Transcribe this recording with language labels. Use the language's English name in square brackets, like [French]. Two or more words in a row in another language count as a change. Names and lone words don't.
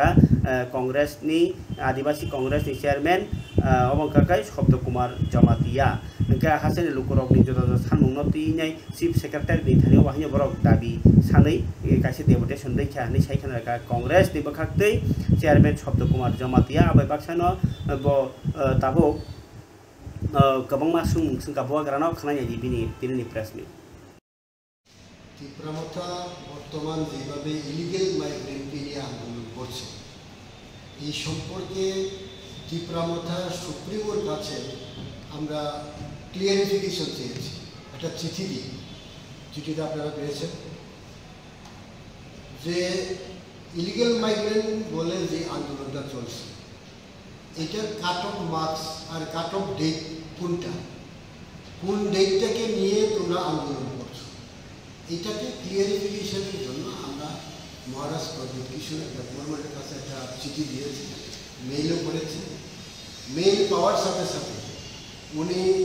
[Kok Borok] Congress ni Adivasi Congress ni chairman obongkakai Shabda Kumar Jamatia engka hasil lukurok ni jodo sanmungno tinai [English] chief secretary [Kok Borok] ni thani wahnya borok dabi sanai kaise deputation dei kha ni saikhan ka Congress ni bakhakte chairman Shabda Kumar Jamatia abai baksano bo tabo kabangma sungka boa grano khanai ji bini tinini [English] press meet [Bangla] Tripura motha বর্তমান যেভাবে [English] illegal migrant [Bangla] নিয়ে আন্দোলন করছে এই সম্পর্কে ত্রিপুরা মথা সুপ্রিমোর কাছে আমরা ক্লিয়ারিফিকেশন চেয়েছি একটা চিঠি দিই চিঠিটা আপনারা পেয়েছেন যে [English] illegal migrant [Bangla] বলে যে আন্দোলনটা চলছে এটার [English] cut off marks [Bangla] আর [English] cut off date [Bangla] কোনটা কোন ডেটটাকে নিয়ে তোমরা আন্দোলন করছো এটাকে ক্লিয়ারিফিকেশনের জন্য আমরা মহারাজ প্রদীপ কিশোর গভর্নমেন্টের কাছে একটা চিঠি দিয়েছি মেইলও করেছি মেইল পাওয়ার সাথে সাথে উনি